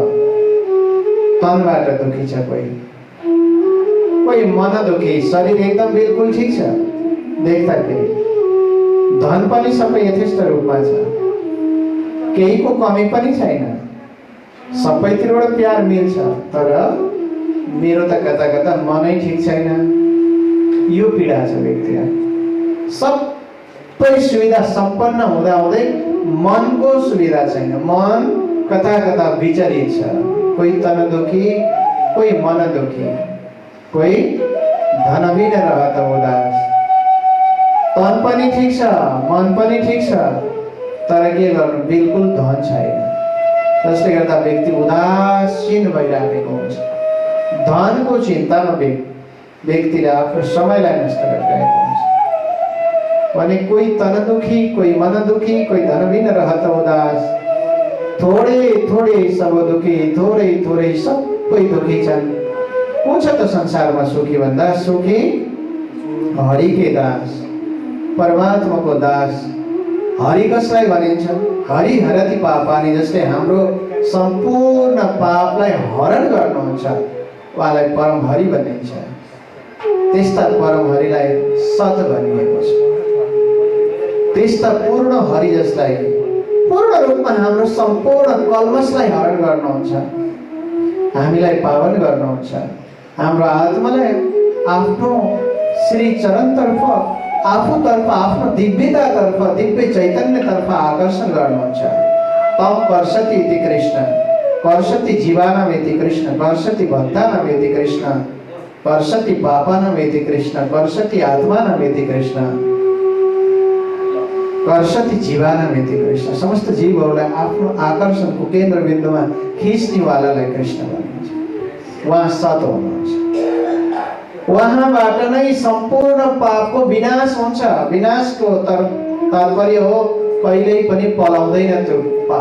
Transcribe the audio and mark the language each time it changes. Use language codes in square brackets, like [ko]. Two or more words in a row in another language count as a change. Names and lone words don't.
[ne] तनबाट दुखी छ कोही, कोही मन दुखी, शरीर एकदम बिल्कुल ठिक छ देख्दाखेरि, धन पनि सबै यथेष्ट रूपमा छ, केहीको कमी पनि छैन, सबैतिरबाट प्यार मिल्छ, तर मेरो त कता कता मनै ठिक छैन, यो पीडा छ व्यक्तिलाई। सबै सुविधा सम्पन्न हुँदा हुँदै मनको सुविधा छैन, मन कता कता विचलित छ। [hi] कोही तन दुखी, कोही मन दुखी, कोही धनबिन रहत उदास। [ne] तन पनि ठिक छ, मन पनि ठिक छ, तर के गर्नु, बिल्कुल धन छैन। जसले गर्दा व्यक्ति उदासीन भइरहेको हुन्छ। धनको चिन्तामा व्यक्तिले आफ्नो समयलाई नष्ट गरिरहेको हुन्छ। [hi] भने कोही तन दुखी, कोही मन दुखी, कोही धनबिन रहत उदास। थोड़े थोड़े सब दुखी, [ne] थोड़े थोड़े सबै दुखी छन्। को छ त संसारमा सुखी भन्दा? [hi] सुखी हरिकै दास, [ne] परमात्माको दास। हरि कसलाई भनिन्छ? [sa] हरि हरति पापानि, [ne] जसले हाम्रो सम्पूर्ण पापलाई हरण गर्नुहुन्छ, उहाँलाई परम हरि भनिन्छ। त्यस्ता परम हरिलाई सत भनिएको छ। त्यस्ता पूर्ण हरि जसलाई पूर्ण रूपमा हाम्रो सम्पूर्ण कल्मशलाई हरण गर्नुहुन्छ, हामीलाई पावन गर्नुहुन्छ, हाम्रो आत्मालाई आफ्नो श्री चरणतर्फ, आफूतर्फ, आफ्नो दिव्यतातर्फ, दिव्य चैतन्यतर्फ आकर्षण गर्नुहुन्छ। [sa] तम कर्षति इति कृष्ण, कर्षति जीवानाम इति कृष्ण, कर्षति भक्तानाम इति कृष्ण, कर्षति पापानाम इति कृष्ण, कर्षति आत्मानाम इति कृष्ण, कर्षति जीवानाम इति कृष्ण। [ne] समस्त जीवहरूलाई आफ्नो आकर्षणको केन्द्रबिन्दुमा खिच्नेवालालाई कृष्ण भनिन्छ। उहाँ सत हुनुहुन्छ। उहाँबाट नै सम्पूर्ण पापको विनाश हुन्छ। विनाशको तात्पर्य हो कहिल्यै पनि पलाउँदैन त्यो पाप।